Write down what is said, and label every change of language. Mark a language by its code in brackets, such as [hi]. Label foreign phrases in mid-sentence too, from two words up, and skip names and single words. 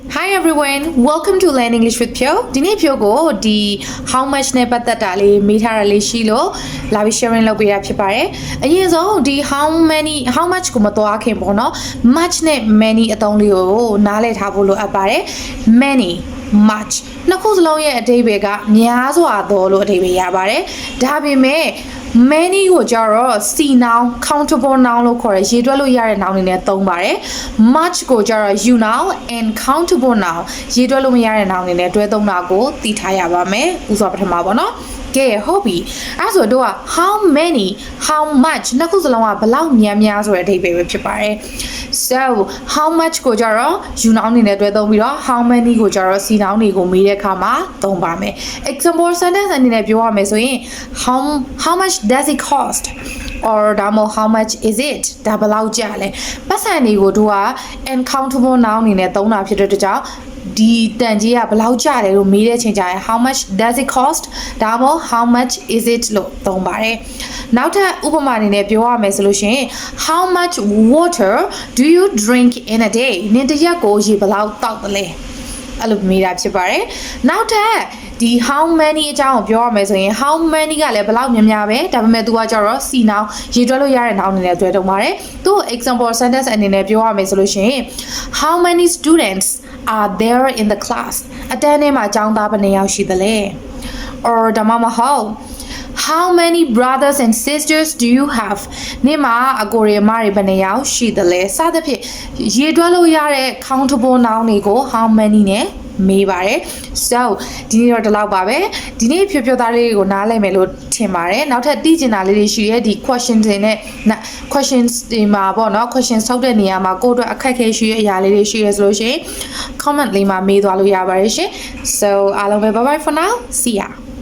[en] Hi everyone, welcome to Learn English with Pyo. [my] ဒီနေ့ Pyo ကိုဒီ [en] how much [my] နဲ့ပတ်သက်တာလေးမေးထားတာလေးရှိလို့လာပြီး sharing လုပ်ပေးတာဖြစ်ပါတယ်။အရင် ဆုံးဒီ [en] how much [my] ကိုမသွားခင်ပေါ့နော်။ much နဲ့ many အသုံးလေးကိုနားလည်ထားဖို့လိုအပ်ပါတယ်။ [en] many much [my] နှစ်ခုစလုံးရဲ့အဓိပ္ပာယ်ကများစွာသောလို့အဓိပ္ပာယ်ရပါတယ်။ဒါပေမဲ့ many ကိုကြတော့ [en] C noun countable noun [my] လို့ခေါ်တယ်ရေတွက်လို့ရတဲ့ noun တွေနဲ့သုံးပါတယ် much ကိုကြတော့ [en] you noun and countable noun [my] ရေတွက်လို့မရတဲ့ noun တွေနဲ့တွဲသုံးတာကို သိထားရပါမယ်ဥစွာပထမပေါ့နော်ကဲဟုတ်ပြီအဲ့ဆိုတော့ [en] how many how much [my] နှစ်ခုစလုံးကဘယ်လောက်များဆိုတဲ့အဓိပ္ပာယ်ပဲဖြစ်ပါတယ် [en] so how much [my] ကိုကြတော့ [en] you noun [my] အနေနဲ့တွဲသုံးပြီးတော့ [en] how many [my] ကိုကြတော့ [en] C noun [my] တွေကိုမေးတဲ့အခါမှာသုံးပါ မယ် [en] example sentence [my] အနေနဲ့ပြောရမယ်ဆိုရင် [en] how much does it cost or [my] ဒါမှမဟုတ် [en] how much is it [my] ဒါဘယ်လောက်ကျလဲပတ်စံတွေကိုတို့က [en] uncountable noun [my] အနေနဲ့သုံးတာဖြစ်တဲ့အတွက်ကြောင့်ဒီတန် ကြီးကဘယ်လောက်ကျလဲလို့မေးတဲ့အချိန်ကျရင် [en] how much does it cost [my] ဒါမှမဟုတ် [en] how much is it [my] လို့သုံးပါတယ်နောက်ထပ်ဥပမာအနေနဲ့ ပြောရမယ်ဆိုလို့ရှိရင် [en] how much water do you drink in a day [my] နင်တစ်ရက်ကိုရေဘယ်လောက်တောက်သလဲအဲ့လိုမေးတာဖြစ်ပါတယ်နောက်ထပ်ဒီ [en] how many [my] အကြောင်းကိုပြောရမယ်ဆိုရင် [en] how many [my] ကလည်းဘယ်လောက်များပဲဒါပေမဲ့ तू ကကြတော့ [en] C noun [my] ရေတွက်လို့ရတဲ့ noun အနေနဲ့တွဲသုံးပါတယ်သူ [en] example sentence [my] အနေနဲ့ပြောရမယ်ဆိုလို့ရှိရင် [en] how many students are there in the class [my] အတန်းထဲမှာကျောင်းသားဘယ်နှစ်ယောက်ရှိသလဲ or ဒါမှမဟုတ် [en] how many brothers and sisters do you have [my] နေ့မှာအကိုတွေအမတွေဘယ်နှစ်ယောက်ရှိသလဲ စသဖြင့်ရေတွက်လို့ရတဲ့ [en] countable noun [my] တွေကို [en] how many [my] နဲ့မေးပါတယ် so ဒီနေ့တော့ဒီလောက်ပါပဲဒီနေ့ဖြေသားလေးကိုနားလည်မယ်လို့ထင်ပါတယ်နောက်ထပ်သိချင်တာလေးတွေရှိရဲဒီ question တွေနဲ့ questions တွေမှာပေါ့နော် question ဆောက်တဲ့နေရာမှာကိုယ့်အတွက်အခက်အခဲရှိတဲ့အရာလေးတွေရှိရဲဆိုလို့ရှိရင် comment လေးမှာမေးသွားလို့ရပါတယ်ရှင် so အားလုံးပဲ [en] bye bye for now see ya